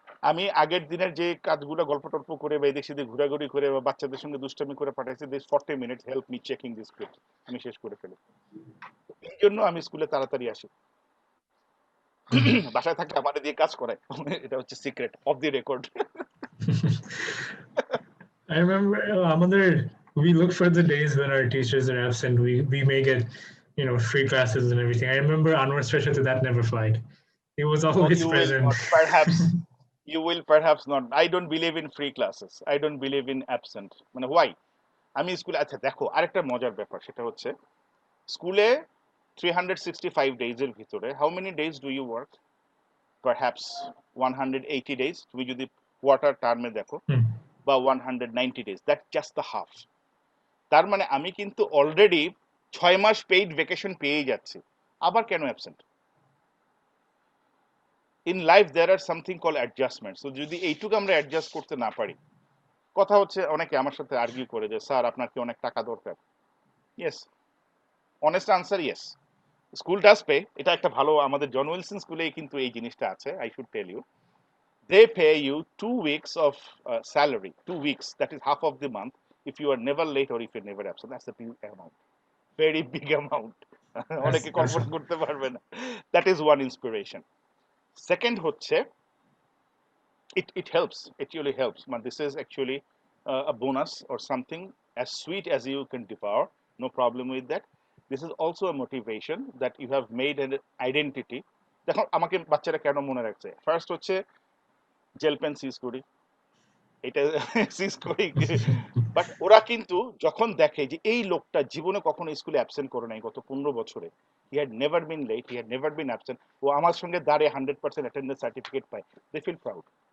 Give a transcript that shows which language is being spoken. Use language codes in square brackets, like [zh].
[bn] আমি আগের দিনের যে কাজগুলো গল্প টল্প করে বা এদিক সেদিক ঘোরাঘুরি করে বা বাচ্চাদের সঙ্গে দুষ্টামি করে পাঠাইছি, [en] this 40 minutes help me checking this script, [bn] আমি শেষ করে ফেলি। এই জন্য আমি স্কুলে তাড়াতাড়ি আসি। বাসায় থাকলে আমাদের দিয়ে কাজ করায়, এটা হচ্ছে [en] Secret of the record. I remember আমাদের, we look for the days when our teachers are absent. We may get, free classes and everything. I remember Anwar Special, that never flight. He was No, always you will present. not, perhaps you will perhaps not. I don't believe in free classes, I don't believe in absent, মানে why? [bn] আমি স্কুলে, আচ্ছা দেখো আরেকটা মজার ব্যাপার, সেটা হচ্ছে স্কুলে 365 ডেজের ভিতরে [en] How many days do you work? Perhaps 180 days, [bn] তুমি যদি কোয়ার্টার টার্মে দেখো, [en] বা 190 days, that just the half. [bn] তার মানে আমি কিন্তু অলরেডি 6 মাস পেইড ভ্যাকেশন পেয়ে যাচ্ছি, আবার কেন absent? [en] In life there are something call adjustment. [bn] So যদি এইটুকু আমরা অ্যাডজাস্ট করতে না পারি, কথা হচ্ছে অনেকে আমার সাথে আর্গিউ করে যে স্যার আপনার কি অনেক টাকা দরকার? [en] Yes, honest answer yes, school does pay. [bn] এটা একটা ভালো, আমাদের জন উইলসন স্কুলেই কিন্তু এই জিনিসটা আছে, [en] I should tell you. They pay you 2 weeks of salary, 2 weeks, that is half of the month, if you are never late or if you're never absent. That's a big amount, very big amount. [bn] অনেকে [en] That's [bn] কল্পনা করতে পারবে না। [en] That is one inspiration. Second হচ্ছে, it helps, it really helps, but this is actually a bonus or something as sweet as you can devour, no problem with that. This is also a motivation that you have made an identity. [bn] দেখো আমাকে বাচ্চারা কেন মনে রাখছে, first হচ্ছে gel pen সিজ করি, এটা সিজ করি, বাট ওরা কিন্তু যখন দেখে যে এই লোকটা জীবনে কখনো স্কুলে অ্যাবসেন্ট করে নাই গত 15 বছরে, [en] he had never been late, he had never been absent, [bn] ও আমার সঙ্গে দাঁড়িয়ে 100% অ্যাটেন্ডেন্স সার্টিফিকেট পায়, [en] They feel proud.